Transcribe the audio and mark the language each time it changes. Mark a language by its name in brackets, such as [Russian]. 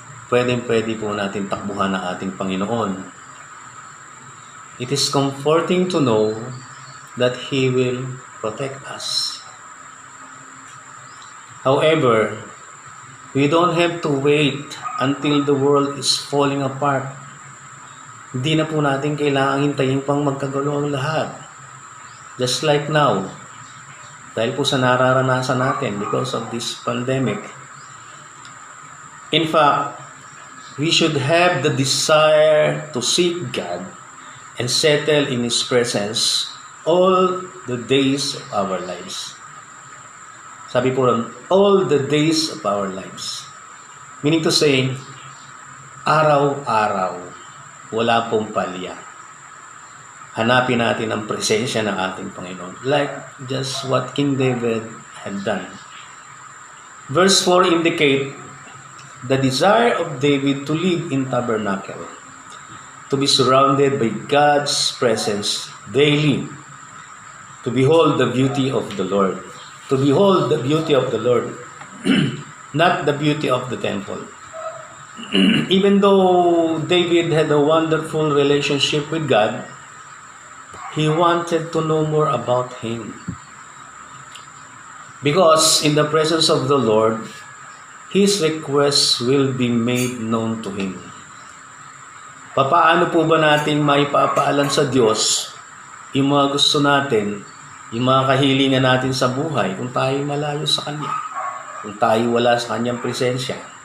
[Filipino] Pwede po natin takbuhan ang ating Panginoon. [English] It is comforting to know that He will protect us. However, we don't have to wait until the world is falling apart. [Filipino] Hindi na po natin kailangang hintayin pang magkagulo ang lahat. [English] Just like now, [Filipino] dahil po sa nararanasan natin [English] because of this pandemic. In fact, we should have the desire to seek God and settle in His presence all the days of our lives. [Filipino] Sabi po ron, [English] all the days of our lives. Meaning to say, [Filipino] araw-araw, wala pong palya. Hanapin natin ang presensya ng ating Panginoon. [English] Like just what King David had done. Verse 4 indicate the desire of David to live in tabernacle, to be surrounded by God's presence daily, to behold the beauty of the Lord. To behold the beauty of the Lord, not the beauty of the temple. Even though David had a wonderful relationship with God, he wanted to know more about Him. Because in the presence of the Lord, his requests will be made known to Him. [Filipino] Papaano po ba natin maipapaalam sa Diyos yung mga gusto natin, yung mga kahilingan natin sa buhay kung tayo malayo sa Kanya, kung tayo wala sa Kanyang presensya?